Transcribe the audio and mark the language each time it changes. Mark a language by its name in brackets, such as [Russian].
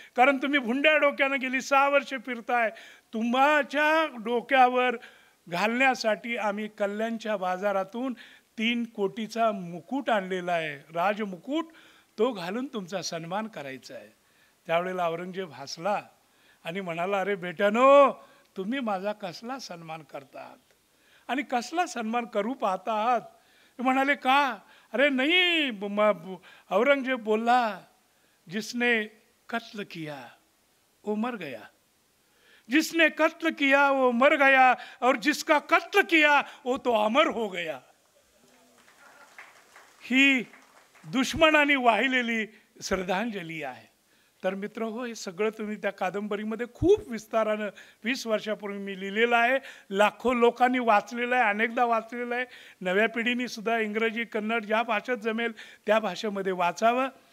[Marathi] कारण तुम्ही भुंड्या डोक्यानं गेली 6 वर्ष फिरताय. तुमच्या डोक्यावर घालण्यासाठी आम्ही कल्याणच्या बाजारातून 3 कोटीचा मुकुट आणलेला आहे, राजमुकुट. तो घालून तुमचा सन्मान करायचा आहे. त्यावेळेला औरंगजेब हसला आणि म्हणाला, अरे बेटानो, तुम्ही माझा कसला सन्मान करतात आणि कसला सन्मान करू पाहता आहात? म्हणाले, का? [Hindi] अरे नहीं, औरंगजेब बोला, जिसने कत्ल किया वो मर गया, जिसने कत्ल किया वो मर गया और जिसका कत्ल किया वो तो अमर हो गया. [Marathi] ही दुश्मनाने वाहिलेली श्रद्धांजली आहे. तर मित्र हो, हे सगळं तुम्ही त्या कादंबरीमध्ये खूप विस्तारानं 20 वर्षापूर्वी मी लिहिलेलं आहे. लाखो लोकांनी वाचलेलं आहे, अनेकदा वाचलेलं आहे. नव्या पिढीने सुद्धा इंग्रजी, कन्नड ज्या भाषेत जमेल त्या भाषेमध्ये वाचावं.